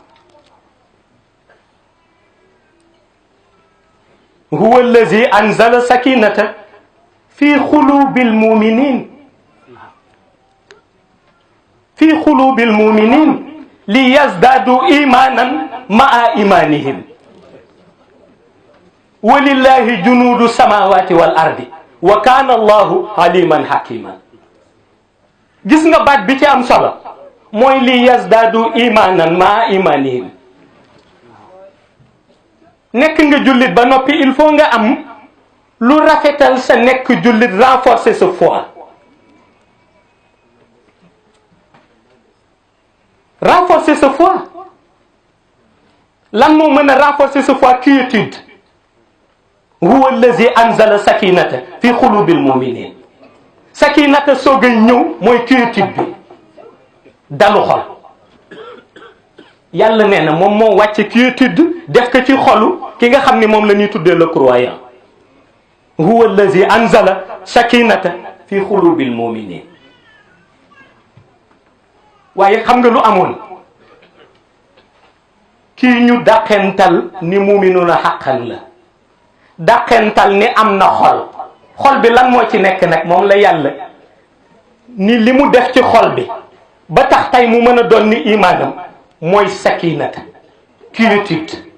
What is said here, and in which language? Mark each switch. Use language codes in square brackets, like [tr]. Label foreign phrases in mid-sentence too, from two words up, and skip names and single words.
[ar] هو الذي أنزل السكينة في قلوب المؤمنين ليزدادوا إيمانا مع إيمانهم ولله جنود السماوات والأرض وكان الله عليما حكيما [wo] gis nga baat bi ci am solo mooy [ar] ليزدادوا إيمانا مع إيمانهم [wo] nekk nga jullit ba noppi [fr] il faut [wo] nga am lu rafetal sa nekk jullit [fr] renforcer sa foi renforcer sa foi [wo] lan moo mën a [fr] renforcer sa foi quiétude [ar] هو الذي أنزل السكينة في قلوب المؤمنين سكينة [wo] soog a ñëw mooy quiétude bi dalu xol yàlla nee na moom moo wàcce quiétude def ko ci xolu ki nga xam ni moom la ñuy tuddee [fr] le croyant [ar] هو الذي أنزل السكينة في قلوب المؤمنين [wo] waaye xam nga lu amoon kii ñu dàqental ni [ar] المؤمنون حقا [wo] la dàqental ni am na xol bi lan moo ci nekk nag moom la yàlla ni li mu def ci xol bi ba tax tey mu mën a doon ni imaanam mooy sakinata quiétude